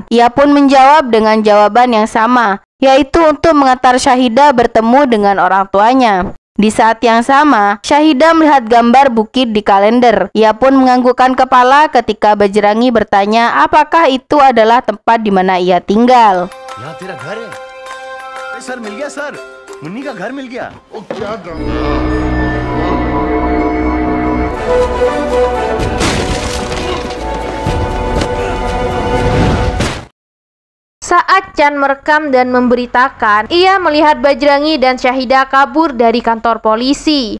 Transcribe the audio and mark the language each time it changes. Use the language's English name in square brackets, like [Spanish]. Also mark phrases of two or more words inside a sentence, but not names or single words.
[Indonesian] Ia pun menjawab dengan jawaban yang sama, yaitu untuk mengantar Syahida bertemu dengan orang tuanya. Di saat yang sama, Syahida melihat gambar bukit di kalender. Ia pun menganggukkan kepala ketika Bajrangi bertanya apakah itu adalah tempat di mana ia tinggal. [Hindi] यहाँ तेरा घर है सर मिल गया सर मुन्नी का घर मिल गया ओ क्या ड्रामा। [Indonesian] Saat Chan merekam dan memberitakan, ia melihat Bajrangi dan Syahida kabur dari kantor polisi.